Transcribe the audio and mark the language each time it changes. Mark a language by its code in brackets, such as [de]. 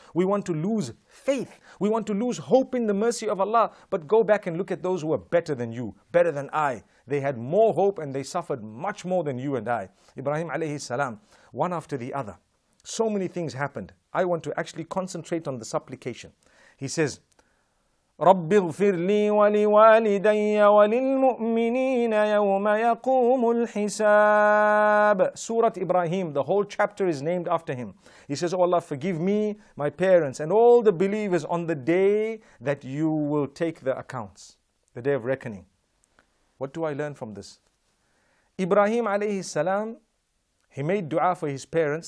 [en] We want to lose faith. We want to lose hope in the mercy of Allah. But go back and look at those who are better than you, better than I. They had more hope and they suffered much more than you and I. Ibrahim alayhi salam, one after the other. So many things happened. I want to actually concentrate on the supplication. He says, [ar] رَبِّ اغْفِرْ لِي وَلِوَالِدَيَّ وَلِلْمُؤْمِنِينَ يَوْمَ يَقُومُ الْحِسَابِ. [en] Surah Ibrahim, the whole chapter is named after him. He says, oh Allah, forgive me, my parents, and all the believers on the day that you will take the accounts, the day of reckoning. What do I learn from this? Ibrahim alayhi salam, he made dua for his parents.